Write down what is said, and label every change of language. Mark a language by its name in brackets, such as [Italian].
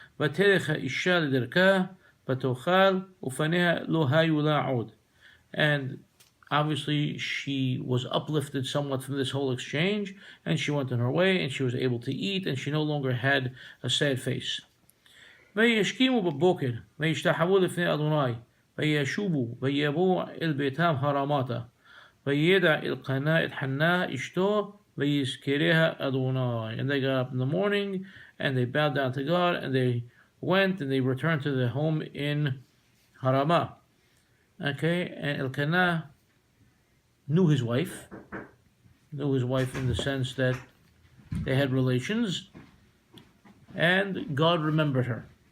[Hebrew] Vaterecha isha liderka, vatochal ufaneha lo hayu la'od. [English] And obviously she was uplifted somewhat from this whole exchange, and she went on her way, and she was able to eat, and she no longer had a sad face. [Hebrew] וישכימו בבוקר, וישתחוו לפני אדוני, וישובו, ויבואו אל ביתם הרמתה, וידע אלקנה את חנה אשתו, ויזכריה אדוני. [English] And they got up in the morning, and they bowed down to God, and they went, and they returned to their home in Harama. Okay, and Elkanah knew his wife in the sense that they had relations, and God remembered her.